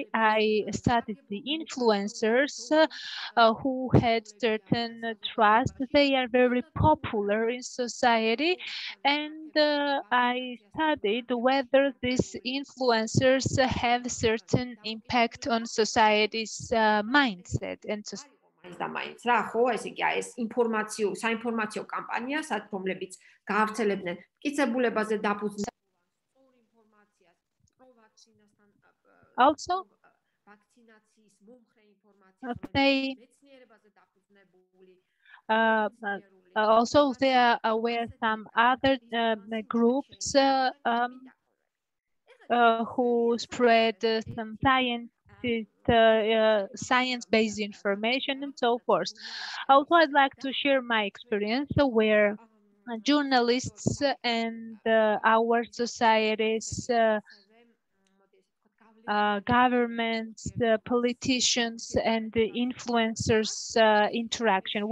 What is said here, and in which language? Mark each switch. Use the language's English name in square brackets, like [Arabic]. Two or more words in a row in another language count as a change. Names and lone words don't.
[English] I started the influencers who had certain trust. They are very popular in society. And I studied whether these influencers have certain impact on society's mindset and society. [Georgian] და მაინც რა ხო ესე იგი ეს საინფორმაციო კამპანია რომლებიც გაავრცელებდნენ მტკიცებულებაზე დაფუძნებულ სწორ ინფორმაციას პროვაქცინასთან [English] Also, [Georgian] ვაქცინაციის მომხრე ინფორმაციას [English] they [Georgian] მეცნიერებაზე დაფუძნებული [English] also there were some other groups who spread some science-based information and so forth. Also, I'd like to share my experience where journalists and our societies, governments, politicians, and the influencers interaction.